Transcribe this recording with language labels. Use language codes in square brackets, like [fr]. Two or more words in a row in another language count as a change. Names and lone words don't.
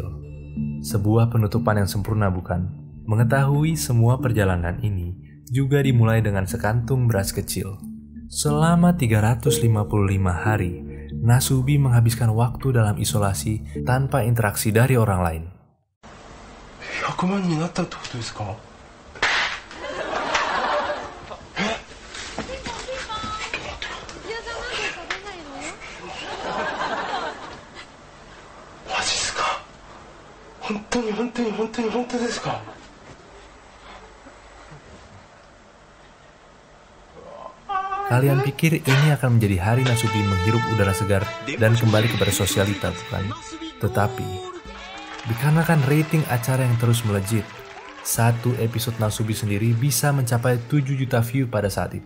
[id] Sebuah penutupan yang sempurna, bukan? Mengetahui semua perjalanan ini juga dimulai dengan sekantung beras kecil. Selama 355 hari, Nasubi menghabiskan waktu dalam isolasi tanpa interaksi dari orang lain. [ja] 100 万になったってことですか？マジっすか？本当ですか？ [id] Kalian pikir ini akan menjadi hari Nasubi menghirup udara segar dan kembali kepada sosialita, bukan? Tetapi, dikarenakan rating acara yang terus melejit, satu episode Nasubi sendiri bisa mencapai 7 juta view pada saat itu.